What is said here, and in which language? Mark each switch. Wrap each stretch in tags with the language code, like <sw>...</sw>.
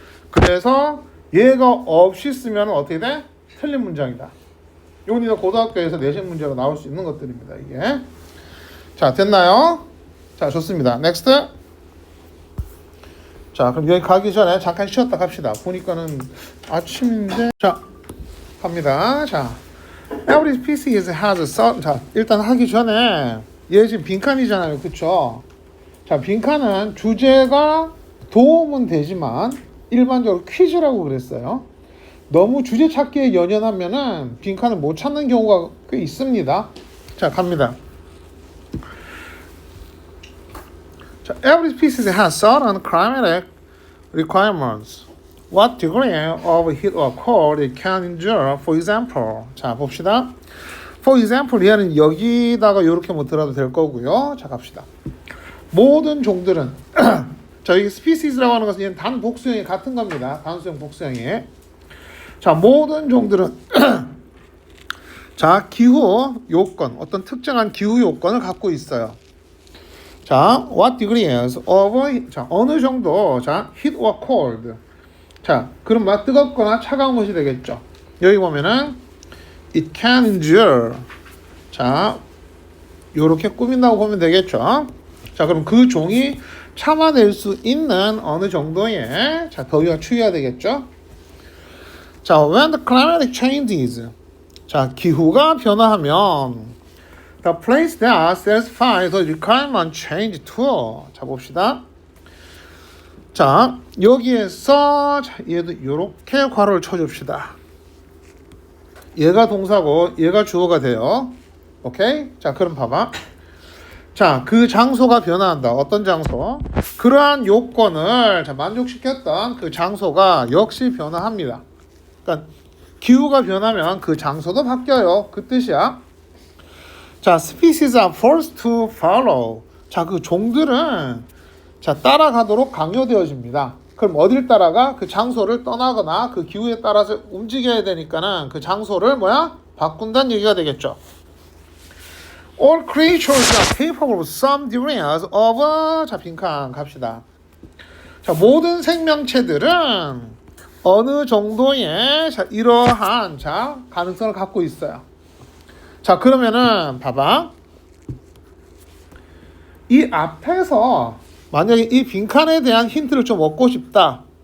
<ko>그래서 얘가 없이 쓰면 어떻게 돼? 틀린 문장이다. 요건 고등학교에서 내신 문제로 나올 수 있는 것들입니다. 이게. 자, 됐나요? 자, 좋습니다. 넥스트. 자, 그럼 여기 가기 전에 잠깐 쉬었다 갑시다. 보니까는 아침인데. 자, 갑니다.</ko> <en>자, every species has a certain.</en> <ko>자, 일단 하기 전에 얘 지금 빈칸이잖아요. 그쵸? 자, 빈칸은 주제가 도움은 되지만 일반적으로 퀴즈라고 그랬어요. 너무 주제 찾기에 연연하면은 빈칸을 못 찾는 경우가 꽤 있습니다. 자, 갑니다.</ko> <en>자, every species has certain climatic requirements. What degree of heat or cold it can endure, for example.</en> <ko>자, 봅시다.</ko> <en>For example,</en> <ko>얘는 여기다가 이렇게 뭐 들어도 될 거고요. 자, 갑시다. 모든 종들은 자, 여기 species라고 하는 것은 얘는 단 복수형이 같은 겁니다. 단수형 복수형이. 자, 모든 종들은 자, 기후 요건, 어떤 특정한 기후 요건을 갖고 있어요.</ko> <en>자, what degrees of, 자,</en> <ko>어느 정도,</ko> <en>자, heat or cold.</en> <ko>자, 그럼 막 뜨겁거나 차가운 것이 되겠죠. 여기 보면은</ko> <en>it can endure.</en> <ko>자, 요렇게 꾸민다고 보면 되겠죠. 자, 그럼 그 종이 참아낼 수 있는 어느 정도의, 자, 더위가 추위해야 되겠죠.</ko> <en>자, when the climatic changes. 자,</en> <ko>기후가 변화하면</ko> <en>the place that satisfies the requirement change to.</en> <ko>자, 봅시다. 자, 여기에서 자, 얘도 이렇게 괄호를 쳐줍시다. 얘가 동사고 얘가 주어가 돼요. 오케이? 자, 그럼 봐봐. 자, 그 장소가 변화한다. 어떤 장소? 그러한 요건을 자, 만족시켰던 그 장소가 역시 변화합니다. 그러니까 기후가 변하면 그 장소도 바뀌어요. 그 뜻이야.</ko> <en>자, species are forced to follow.</en> <ko>자, 그 종들은 자, 따라가도록 강요되어집니다. 그럼 어딜 따라가? 그 장소를 떠나거나 그 기후에 따라서 움직여야 되니까는 그 장소를 뭐야? 바꾼다는 얘기가 되겠죠.</ko> <en>All creatures are capable of some degrees of.</en> <ko>자, 빈칸 갑시다. 자, 모든 생명체들은 어느 정도의 자, 이러한 자, 가능성을 갖고 있어요. 자, 그러면은 봐봐. 이 앞에서 만약에 이 빈칸에 대한 힌트를 좀 얻고 싶다.</ko>